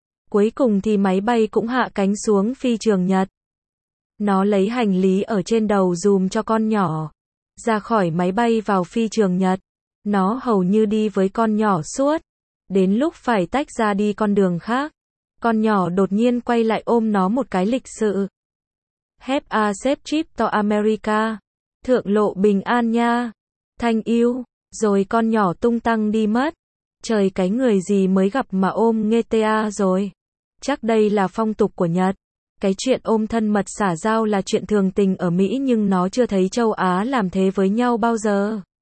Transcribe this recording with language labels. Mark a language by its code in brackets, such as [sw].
[vi] Cuối cùng thì máy bay cũng hạ cánh xuống phi trường Nhật. Nó lấy hành lý ở trên đầu dùm cho con nhỏ. Ra khỏi máy bay vào phi trường Nhật. Nó hầu như đi với con nhỏ suốt. Đến lúc phải tách ra đi con đường khác. Con nhỏ đột nhiên quay lại ôm nó một cái lịch sự. [en] Have a safe trip to America. [vi] Thượng lộ bình an nha. [en] Thank you. [vi] Rồi con nhỏ tung tăng đi mất. Trời cái người gì mới gặp mà ôm GTA rồi. Chắc đây là phong tục của Nhật. Cái chuyện ôm thân mật xả giao là chuyện thường tình ở Mỹ nhưng nó chưa thấy châu Á làm thế với nhau bao giờ.